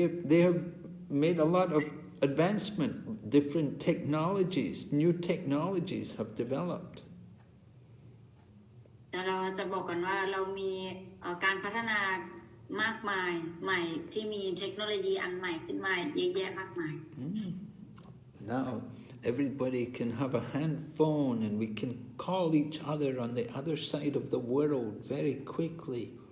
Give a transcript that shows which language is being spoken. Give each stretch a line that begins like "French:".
English: They have made a lot of advancement. Different technologies, new technologies have developed.
Thai: แต่เราจะบอกกันว่าเรามีการพัฒนามากมายใหม่ที่มีเทคโนโลยีอันใหม่ขึ้นมาเยอะแยะมากมาย
English: Now everybody can have a hand phone and we can call each other on the other side of the world very quickly.